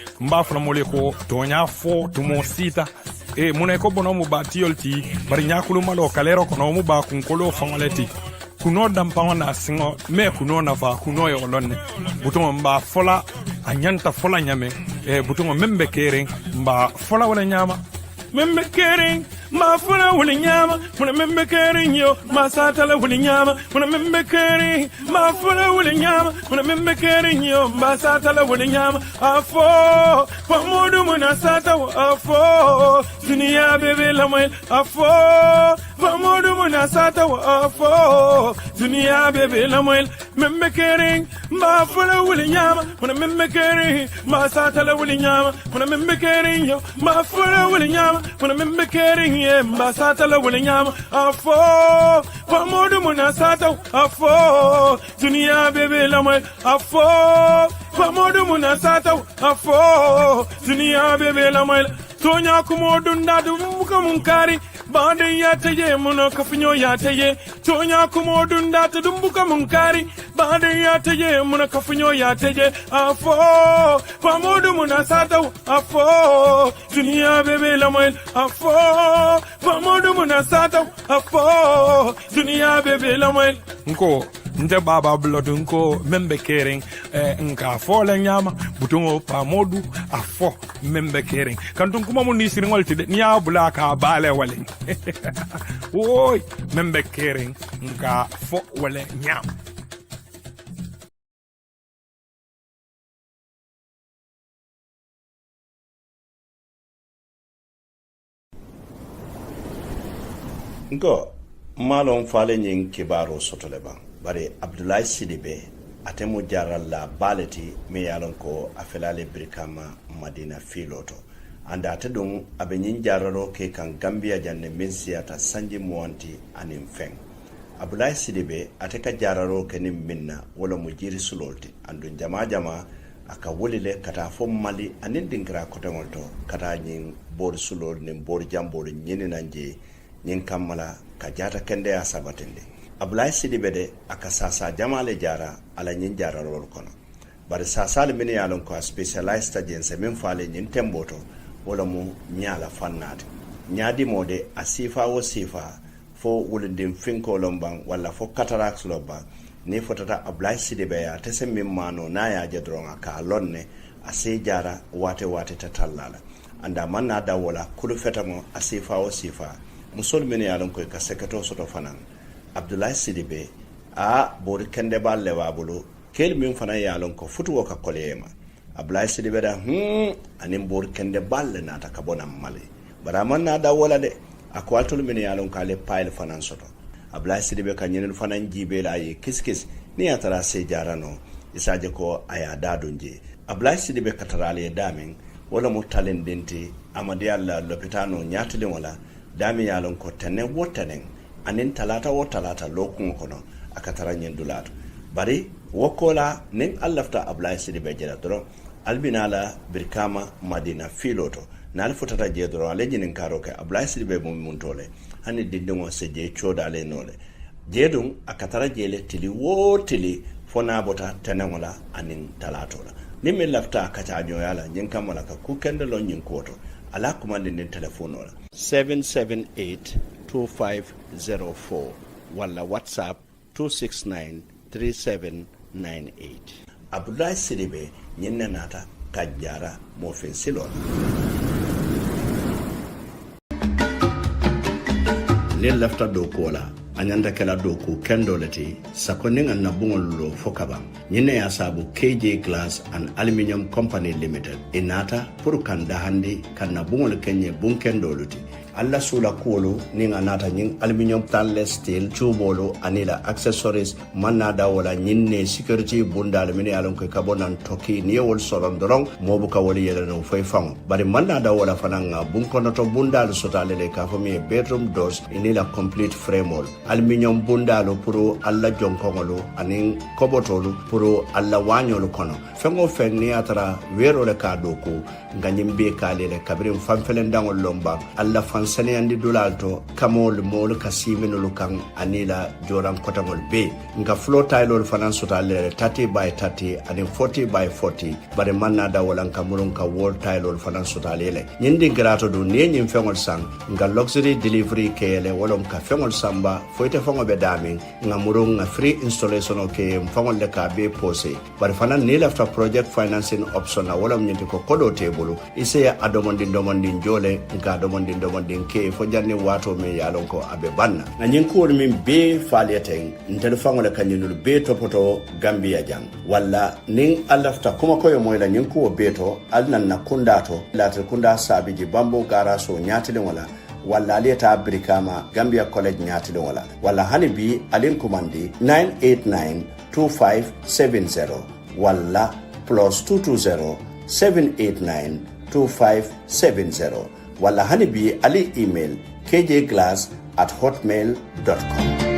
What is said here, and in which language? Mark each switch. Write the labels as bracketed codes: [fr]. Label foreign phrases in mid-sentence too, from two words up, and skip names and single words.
[man] mba fana mole ko tonya fo tumo sita mune ko bono mu batiolti bari nyakulu malo kalero kono mu ba kunkolo fangoleti kuno dampa na singo me kuno na fa kuno yo lonne butongo mba fola anyanta fola nyame butongo Mengbe Kering mba fola wala nyama Mengbe Kering ma fola wala nyama muna Mengbe Kering yo ma satala wala nyama muna Mengbe Kering ma fola wala nyama muna Mengbe Kering yo ma satala wala nyama afo pamodu muna sata afo dunia bebe la mai afo pamodu muna sata afo dunia bebe la mai Mengbe Kering ma fola wala nyama muna Mengbe Kering ma satala wala nyama muna Mengbe Kering yo ma fola wala nyama muna Mengbe Kering mbasata la wala nyama afo pamodu munasata afo dunia bebe la mai afo pamodu munasata afo dunia bebe la mai tonya kumodu ndadu muka munkari bande yataye muno kafinyo yataye tonya kumodu ndatu dumbuka munkari bande yataye muno kafinyo yataye afo pamodu munasata afo dunia bebe la mai afo pamodu munasata afo dunia bebe la mai nko nte baba blood nko Mengbe Kering nka fola nyama butungo pamodu afo Mengbe Kering kantun kuma mun ni siringol tide ni abula ka bale wale oy Mengbe Kering nka fo wale nyama Ngo malon fale nyin kibaro sotole ba bare Abdoulaye Sidibe atemu jaral la baleti me yalon ko afelale brikama Madina filoto anda atedum abenyin jaralo ke kan Gambia janne mensiata sanji muanti anim feng Abdoulaye Sidibe ateka jaralo ke nim minna wala mujiri sulolti andun jama aka wolile kata fo Mali anin dingra kotongolto kata nyin bor sulol nim bor jambol nyini nanje nyin kammala ka jata kende ya sabatinde Abdoulaye Sidibe de aka sasa jamale jara ala nyin jara rol kono bari sasa le min yalon ko [en] specialized agency [man] min faale nyin temboto wala mu nyala fannade nyaadi mode asifa wo sifa fo wulindin finko lombang wala fo cataract lobba ni fotata Abdoulaye Sidibe ya tese min mano na ya jedronga ka lonne ase jara wate tatallala anda manna da wala kulu fetamo asifa wo sifa musol min yalon ko ka sekato soto fanan Abdoulaye Sidibe a bori kende balle wabulu kel min fana yalon ko futuwo ka koleyema Abdoulaye Sidibe da anin bori kende balle nata ka bona mali bara man na da wala de akwaltul min yalon ka le pile fanan soto Abdoulaye Sidibe ka nyenul fanan jibe la yi kiskis ni atara se jarano isaje ko aya dadunje Abdoulaye Sidibe katarale damin wala mutalen denti amadi alla lopitano nyatile wala dami yalon ko tane wotanen anin talata wo talata lokun kono akatara nyendulato bari wokola nin allafta Abdoulaye Sidibe jeda doro albinala birkama Madina filoto nal futata je doro ale jinin karo ke Abdoulaye Sidibe mum muntole hani dindingo se je chodale nole jedum akatara jele tili wo tili fona bota tanengola anin talatola nimme lafta kacha nyoyala nyin kamala ka kukende lo nyin koto ala kumande nin telephone ola 7782504 wala WhatsApp 2693798 Abdoulaye Sidibe nyinna nata kajara mo fen silon ne lafta do kola anyanda kala doku kendoleti sakoninga na bungolo fokaba nyine ya sabu KJ Glass and Aluminium Company Limited inata puru kanda handi kana bungolo kenye bunkendoluti alla sula kuolo ninga nata nying [en] aluminium stainless steel [man] chubolo anila accessories manada wala nyinne security bunda alumini alon ko kabonan toki niewol soron dorong mobu ka wali yele no fay fang bari manada wala fananga bunkono to bunda sotale le ka fomi [en] bedroom doors [man] inila [en] complete frame wall aluminium [man] bunda lo puro alla jonkongolo anin kobotolu puro alla wanyolo kono fengo fenni atara wero le ka doko nganyimbe kale le kabrim famfelendangol lomba alla fan saniyandi dulal to kamol mol kasiminul kan anila joran kotangol be nga flow tailol fanan sutale [en] 30 by 30 and 40 by 40 [man] bare manna da walan kamulun ka wall tailol fanan sutale le nyindi grato do ne nyim fengol sang nga [en] luxury delivery [man] kele wolom ka fengol samba foite fango be dami nga murung nga [en] free installation [man] ke fangol le ka be pose bare fanan ne lafta [en] project financing option [man] na wolom nyindi ko kodo tebulu ise ya adomondi jole nga domondin ke fo janni wato me yalon ko abe banna na nyin ko min be faliyeten ntel fangole kanyinul be topoto Gambia jang walla nin alafta kuma koyo moyla nyin ko beto alnan na kundato latel kunda sabiji bambo garaso nyatile wala aliyata Brikama Gambia College nyatile wala hani bi alin kumandi 9892570 wala +220 7892570 wala hani bi ali email kjglass@hotmail.com.